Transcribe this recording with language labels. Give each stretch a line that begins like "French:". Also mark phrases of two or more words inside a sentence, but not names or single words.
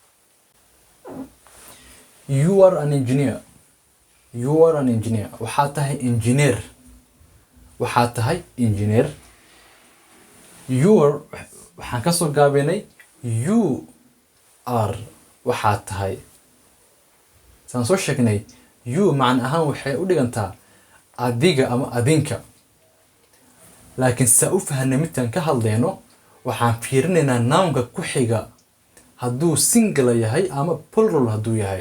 English: You are an engineer.
Somali: Waxaa tahay engineer. Waxaan ka soo gaabinay
English: you are.
Somali: Waxaa tahay. Saan soo sheegnay you macna ahaan waxay u dhigantaa adiga ama adinka. Laakiin saa u fahanay midkaan ka hadlayno waxaan fiirinaynaa nounka ku xiga hadduu singular yahay ama plural hadduu yahay.